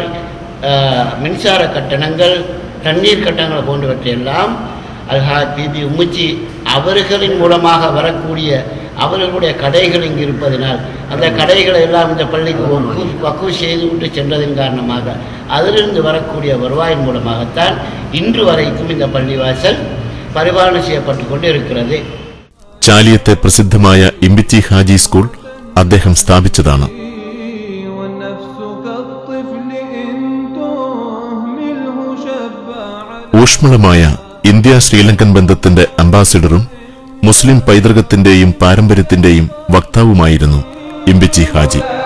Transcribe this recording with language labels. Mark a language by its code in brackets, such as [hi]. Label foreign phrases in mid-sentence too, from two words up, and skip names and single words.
[ta] மின்சார கட்டணங்கள், தண்ணீர் கட்டணங்கள் போன்றவற்றையெல்லாம் அல்ஹாஜ் PB உம்மிச்சி அவர்களின் மூலமாக வரக்கூடிய அவர்களுடைய கடைகள் இங்கு இருப்பதனால் அந்த கடைகளை எல்லாம் இந்த பள்ளிக்கு வக்ஃப் செய்து விட்டு சென்றதன் காரணமாக அதிலிருந்து வரக்கூடிய வருவாயின் மூலமாகத்தான் இன்று வரைக்கும் இந்த பள்ளிவாசல் [ml] പരിപാലനം ചെയ്യപ്പെട്ടുകൊണ്ടിരിക്കുന്നത്. ചാലിയത്തെ പ്രസിദ്ധമായ ഇമ്പിച്ചി ഹാജി സ്കൂൾ അദ്ദേഹം സ്ഥാപിച്ചതാണ്. ഊഷ്മളമായ ഇന്ത്യ ശ്രീലങ്കൻ ബന്ധത്തിന്റെ അംബാസിഡറും മുസ്ലിം പൈതൃകത്തിന്റെയും പാരമ്പര്യത്തിന്റെയും വക്താവുമായിരുന്നു ഇമ്പിച്ചി ഹാജി.